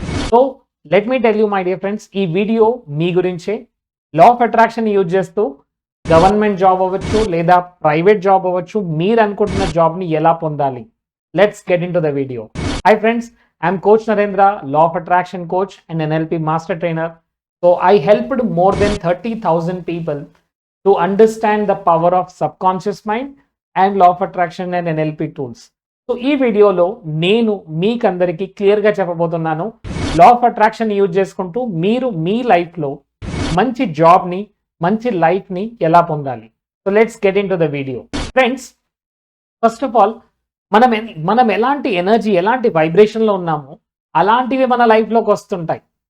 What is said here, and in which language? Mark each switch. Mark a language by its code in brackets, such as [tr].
[en] so let me tell you my dear friends, [te] ఈ video మీ గురించే. Law of attraction use చేస్తూ government job అవ్వచ్చు లేదా ప్రైవేట్ జాబ్ అవ్వచ్చు, మీరు అనుకుంటున్న జాబ్ని ఎలా పొందాలి? [en] Let's get into the video. Hi friends, I'm coach Narendra, law of attraction coach and NLP master trainer. So I helped more than 30,000 people to understand the power of subconscious mind and law of attraction and NLP tools. [te] So ఈ వీడియోలో నేను మీకందరికీ క్లియర్గా చెప్పబోతున్నాను, law of attraction use చేసుకుంటూ మీరు మీ లైఫ్లో మంచి జాబ్ని, మంచి లైఫ్ని ఎలా పొందాలి. [en] So let's get into the video. [te] Friends, first of all మనం ఎలాంటి ఎనర్జీ, ఎలాంటి వైబ్రేషన్లో ఉన్నామో అలాంటివి మన లైఫ్లోకి వస్తుంటాయి.